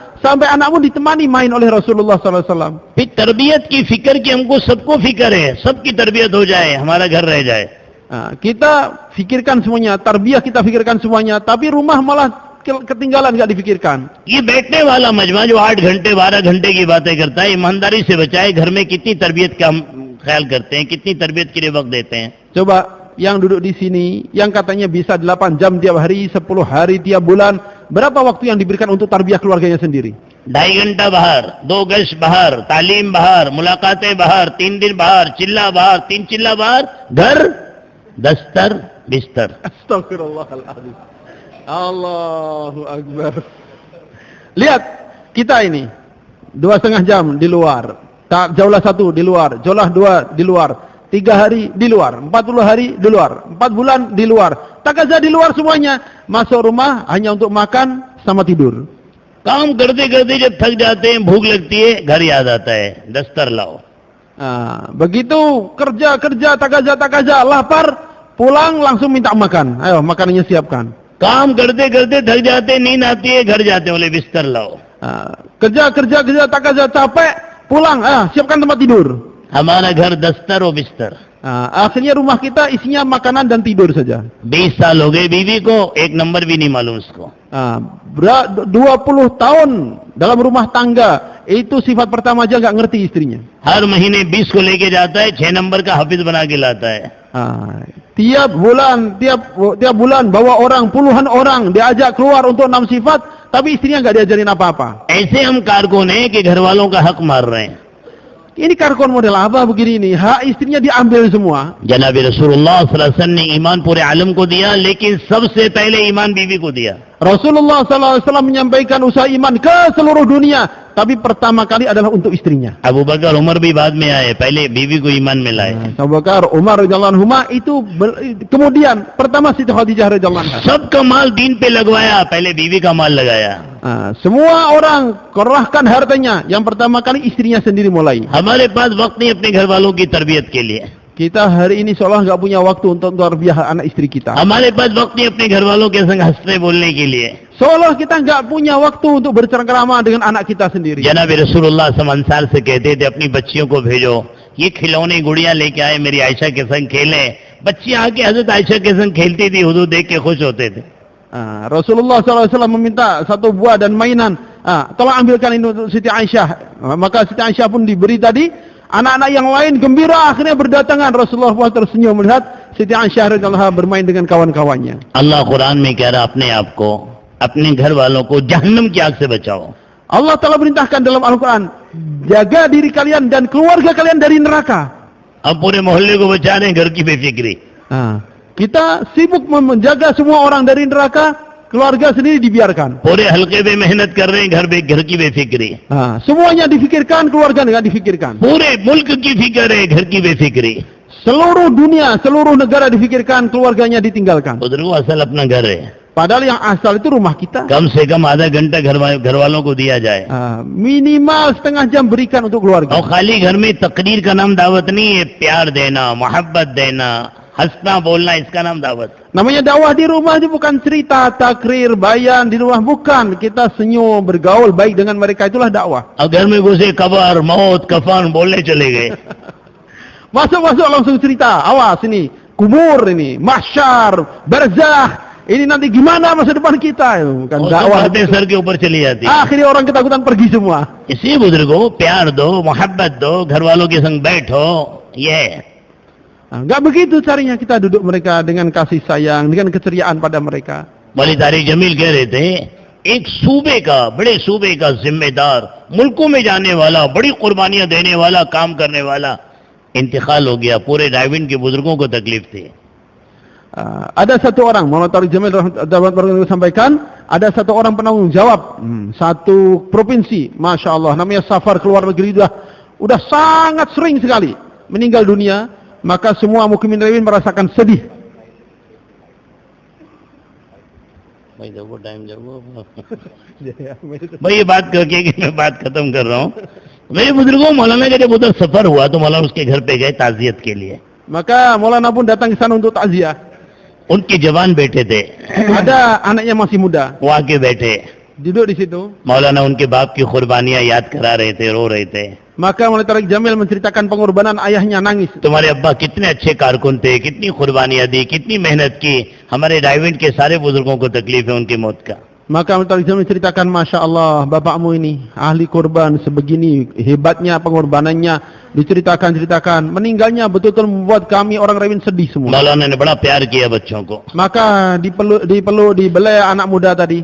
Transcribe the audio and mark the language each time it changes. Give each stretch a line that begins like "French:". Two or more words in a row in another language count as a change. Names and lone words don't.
Indonesian: Sampai anak pun ditemani main oleh Rasulullah SAW.
Hindi: फिर तरबियत की फिक्र की हमको सबको फिक्र है, सबकी तरबियत हो जाए, हमारा घर रह जाए।
Indonesian: Kita fikirkan semuanya, tarbiyah kita fikirkan semuanya, tapi rumah malah ketinggalan, nggak difikirkan.
Hindi: ये बैठने वाला मजमा जो 8 घंटे 12 घंटे की बातें करता है, ईमानदारी से बचाए, घर में कितनी तरबियत का हम ख्याल करते हैं, कितनी तरबियत के लिए वक्त देते हैं।
Indonesian: Coba yang duduk di sini, yang katanya bisa 8 jam tiap hari, 10 hari tiap bulan, berapa waktu yang diberikan untuk tarbiyah keluarganya sendiri?
Hindi: 2.5 घंटा बाहर, 2 गश बाहर, तालीम बाहर, मुलाकातें बाहर, 3 दिन बाहर, चिल्ला बाहर, 3 चिल्ला बाहर, घर, दस्तर, बिस्तर।
Arabic: أستغفر الله العظيم. الله أكبر.
Indonesian: Lihat, kita ini 2,5 jam di luar, tak jauhlah 1 di luar, jauhlah 2 di luar, 3 hari di luar, 40 hari di luar, 4 bulan di luar. Takaza di luar semuanya. Masuk rumah hanya untuk makan sama tidur.
Hindi: काम करते करते जब थक जाते हैं, भूख लगती है, घर याद आता है, दस्तर लाओ.
Indonesian: Begitu kerja, takaza, lapar, pulang langsung minta makan. Ayo, makanannya siapkan.
Hindi: काम करते करते थक जाते हैं, नींद आती है, घर जाते हैं, बोले बिस्तर लाओ.
Indonesian: Kerja, takaza, capek, pulang, siapkan tempat tidur.
Hindi: हमारा घर दस्तर और बिस्तर.
Indonesian: Akhirnya rumah kita isinya makanan dan tidur saja.
Hindi: 20 साल हो गए बीवी को, एक नंबर भी नहीं मालूम उसको.
Indonesian: 20 tahun dalam rumah tangga, itu sifat pertama aja nggak ngerti istrinya.
Hindi: हर महीने 20 को लेके जाता है, 6 नंबर का हाफिज बना के लाता है.
Indonesian: Tiap bulan bawa orang, puluhan orang diajak keluar untuk 6 sifat, tapi istrinya nggak diajarin apa-apa.
Hindi: ऐसे हम कारकुन हैं कि घर वालों का हक मार रहे हैं.
Indonesian: Ini karkon model apa begini ini? Hak istrinya diambil semua.
Hindi: जनाब रसूलुल्लाह
Arabic: صلى الله عليه وسلم
Hindi: ने ईमान पूरे आलम को दिया, लेकिन सबसे पहले ईमान बीवी को दिया.
Indonesian: Rasulullah SAW menyampaikan usaha iman ke seluruh dunia, tapi pertama kali adalah untuk istrinya.
Hindi: अबू बकर उमर भी बाद में आए, पहले बीवी को ईमान में लाए.
Indonesian: Abu Bakar, Umar
Arabic: رضي الله عنهما
Indonesian: itu kemudian pertama Siti Khadijah
Arabic: رضي الله عنها.
Hindi: सबका माल दीन पे लगवाया, पहले बीवी का माल लगाया.
Indonesian: Semua orang kerahkan hartanya, yang pertama kali istrinya sendiri mulai.
Hindi: हमारे पास वक्त नहीं अपने घर वालों की तरबियत के लिए.
Indonesian: Kita hari ini seolah nggak punya waktu untuk tarbiyah anak istri kita.
Hindi: हमारे पास वक्त नहीं अपने घर वालों के संग हंसने बोलने के लिए.
Indonesian: Seolah kita nggak punya waktu untuk bercengkrama dengan anak kita sendiri.
Hindi: जनाब रसूलुल्लाह सम अंसार से कहते थे अपनी बच्चियों को भेजो, ये खिलौने गुड़िया लेके आए, मेरी आयशा के संग खेलें. बच्चियां आके हजरत आयशा के संग खेलती थी, हुजूर देख के खुश होते थे.
Indonesian: Rasulullah SAW meminta satu buah dan mainan. Tolong ambilkan ini untuk Siti Aisyah. Maka Siti Aisyah pun diberi tadi. Anak-anak yang lain gembira akhirnya berdatangan. Rasulullah pun tersenyum melihat Siti Aisyah
Arabic: رضي الله عنها
Indonesian: bermain dengan kawan-kawannya.
Hindi: अल्लाह कुरान में कह रहा अपने आप को, अपने घर वालों को जहन्नम की आग से बचाओ.
Indonesian: Allah telah perintahkan dalam Al-Quran, jaga diri kalian dan keluarga kalian dari neraka.
Hindi: अब पूरे मोहल्ले को बचा रहे हैं घर की बेफिक्री.
Indonesian: Kita sibuk menjaga semua orang dari neraka, keluarga sendiri dibiarkan.
Hindi: पूरे हल्के में मेहनत कर रहे हैं, घर की बेफिक्री.
Indonesian: Semuanya difikirkan, keluarga nggak difikirkan.
Hindi: पूरे मुल्क की फिक्र है, घर की बेफिक्री.
Indonesian: Seluruh dunia, seluruh negara difikirkan, keluarganya ditinggalkan.
Hindi: बुजुर्गों असल अपना घर है.
Indonesian: Padahal yang asal itu rumah kita.
Hindi: कम से कम आधा घंटा घर वालों को दिया जाए.
Indonesian: Minimal setengah jam berikan untuk keluarga.
Hindi: और खाली घर में तकरीर का नाम दावत नहीं है, प्यार देना, मोहब्बत देना, हंसना बोलना, इसका नाम दावत.
Indonesian: Namanya dakwah di rumah itu bukan cerita, takrir, bayan di rumah, bukan. Kita senyum, bergaul baik dengan mereka, itulah dakwah.
Hindi: और घर में घुसे कबर, मौत, कफन बोलने चले गए.
Indonesian: Masuk langsung cerita. Awas ini, kubur ini, mahsyar, barzakh. Ini nanti gimana masa depan kita? Bukan
Hindi: और
Indonesian: dakwah.
Hindi: सब बातें सर के ऊपर चली जाती है.
Indonesian: Akhirnya orang ketakutan pergi semua.
Hindi: इसी बुजुर्गों प्यार दो, मोहब्बत दो, घर वालों के संग बैठो. ये
Indonesian: Enggak begitu caranya, kita duduk mereka dengan kasih sayang, dengan keceriaan pada mereka.
Hindi: मौलवी तारिक जमील कह रहे थे, एक सूबे का, बड़े सूबे का जिम्मेदार, मुल्कों में जाने वाला, बड़ी कुर्बानियां देने वाला, काम करने वाला इंतकाल हो गया. पूरे डाइविन के बुजुर्गों को तकलीफ थी.
Indonesian: Ada satu orang, Maulana Tariq Jamil sampaikan, ada satu orang penanggung jawab satu provinsi,
Arabic: ما شاء الله,
Indonesian: namanya safar keluar negeri, udah sangat sering sekali meninggal dunia. Maka semua mukimin Rawin merasakan sedih.
Hindi: भाई ये बात करके कि मैं बात खत्म कर रहा हूँ. मेरे बुजुर्गों, मौलाना का जब उधर सफर हुआ तो मौलाना उसके घर पे गए ताजियत के लिए.
Indonesian: Maka Maulana pun datang ke sana untuk takziah.
Hindi: उनके जवान बेटे थे,
Indonesian: Ada anaknya masih muda,
Hindi: वो आके बैठे.
Indonesian: duduk di situ.
Hindi: मौलाना उनके बाप की कुर्बानियां याद करा रहे थे, रो रहे थे.
Indonesian: Maka Maulana Tariq Jamil menceritakan pengorbanan ayahnya, nangis.
Hindi: तुम्हारे अब्बा कितने अच्छे कारकुन थे, कितनी कुर्बानियां दी, कितनी मेहनत की. हमारे डाइवेंट के सारे बुजुर्गों को तकलीफ है उनकी मौत का.
Indonesian: Maka Maulana Tariq Jamil menceritakan,
Arabic: ما شاء الله,
Indonesian: bapakmu ini ahli korban, sebegini hebatnya pengorbanannya, diceritakan, meninggalnya betul-betul membuat kami orang Rawin sedih semua.
Hindi: मौलाना ने बड़ा प्यार किया बच्चों को.
Indonesian: Maka dipeluk, dibelai anak muda tadi.